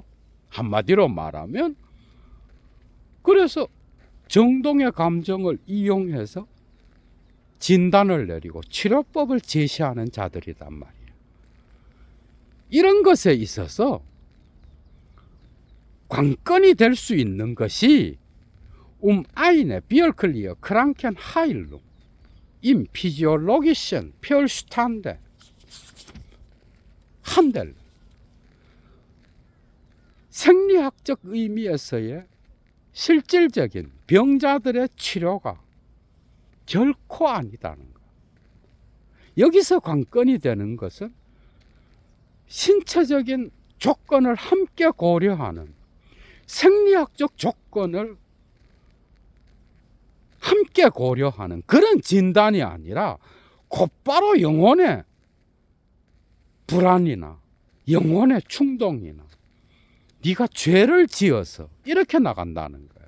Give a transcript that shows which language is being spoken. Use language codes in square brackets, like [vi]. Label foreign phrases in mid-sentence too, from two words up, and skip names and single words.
[ko] 한마디로 말하면, 그래서 정동의 감정을 이용해서 진단을 내리고 치료법을 제시하는 자들이란 말이에요. 이런 것에 있어서 관건이 될 수 있는 것이 [de] eine wirklich Krankheitsheilung im physiologischen Verstande handelt, [ko] 생리학적 의미에서의 실질적인 병자들의 치료가 결코 아니다는 것. 여기서 관건이 되는 것은 신체적인 조건을 함께 고려하는, 생리학적 조건을 함께 고려하는 그런 진단이 아니라 곧바로 영혼의 불안이나 영혼의 충동이나 네가 죄를 지어서 이렇게 나간다는 거예요.